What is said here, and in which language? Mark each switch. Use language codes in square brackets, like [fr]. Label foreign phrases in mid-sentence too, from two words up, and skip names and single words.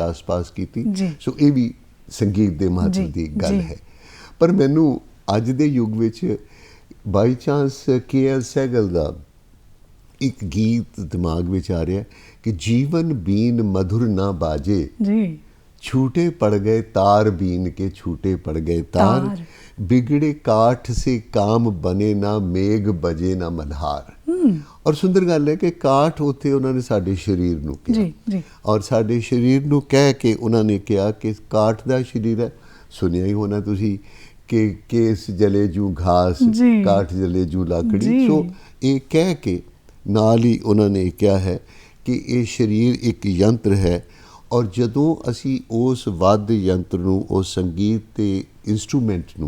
[pa] ਦੇ ਆਸ-ਪਾਸ ਕੀਤੀ। ਜੀ। ਸੋ ਇਹ ਵੀ ਸੰਗੀਤ ਦੇ ਮਹੱਤਵ ਜੀ, ਦੀ ਗੱਲ ਜੀ। ਹੈ। ਪਰ ਮੈਨੂੰ ਅੱਜ ਦੇ ਯੁੱਗ ਵਿੱਚ [en] by chance [pa] ਕੇ.ਐਲ. ਸਹਿਗਲ ਦਾ ਇੱਕ ਗੀਤ ਦਿਮਾਗ ਵਿੱਚ ਆ ਰਿਹਾ ਕਿ [hi] जीवन बीन मधुर ना बाजे, [pa] ਜੀ [hi] छूटे पड़ गए तार बीन के, छूटे पड़ गए तार, बिगड़े काठ से काम बने ना, मेघ बजे ना मल्हार। [pa] ਔਰ ਸੁੰਦਰ ਗੱਲ ਹੈ ਕਿ ਕਾਠ ਉੱਥੇ ਉਹਨਾਂ ਨੇ ਸਾਡੇ ਸਰੀਰ ਨੂੰ ਕਿਹਾ। ਜੀ ਜੀ ਔਰ ਸਾਡੇ ਸਰੀਰ ਨੂੰ ਕਹਿ ਕੇ ਉਹਨਾਂ ਨੇ ਕਿਹਾ ਕਿ ਕਾਠ ਦਾ ਸਰੀਰ ਹੈ। ਸੁਣਿਆ ਹੀ ਹੋਣਾ ਤੁਸੀਂ ਕਿ [hi] केस जले जू घास, [pa] ਜੀ। [hi] काठ जले जू लाकड़ी। [pa] ਜੀ। ਸੋ ਇਹ ਕਹਿ ਕੇ ਨਾਲ ਹੀ ਉਹਨਾਂ ਨੇ ਕਿਹਾ ਹੈ ਕਿ ਇਹ ਸਰੀਰ ਇੱਕ ਯੰਤਰ ਹੈ ਔਰ ਜਦੋਂ ਅਸੀਂ ਉਸ ਵਾਦ ਯੰਤਰ ਨੂੰ, ਉਸ ਸੰਗੀਤ ਤੇ ਇਨਸਟਰੂਮੈਂਟ ਨੂੰ